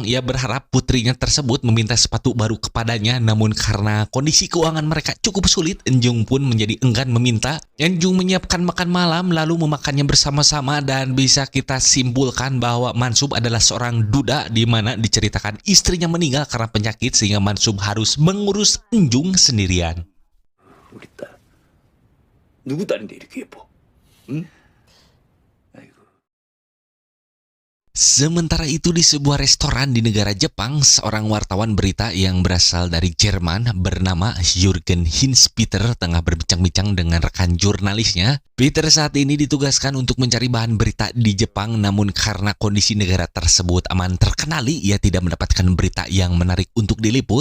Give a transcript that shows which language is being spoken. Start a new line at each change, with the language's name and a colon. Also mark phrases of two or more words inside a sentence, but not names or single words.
Indonesian: Ia berharap putrinya tersebut meminta sepatu baru kepadanya, namun karena kondisi keuangan mereka cukup sulit, Eun-jung pun menjadi enggan meminta. Eun-jung menyiapkan makan malam lalu memakannya bersama-sama, dan bisa kita simpulkan bahwa Man-sub adalah seorang duda di mana diceritakan istrinya meninggal karena penyakit sehingga Man-sub harus mengurus Eun-jung sendirian.
Korean: 우리 딸 누구 딸인데 이렇게 예뻐? 응? 아이고.
Indonesian: Sementara itu di sebuah restoran di negara Jepang, seorang wartawan berita yang berasal dari Jerman bernama Jürgen Hinspeter tengah berbincang-bincang dengan rekan jurnalisnya. Peter saat ini ditugaskan untuk mencari bahan berita di Jepang, namun karena kondisi negara tersebut aman terkenali, ia tidak mendapatkan berita yang menarik untuk diliput.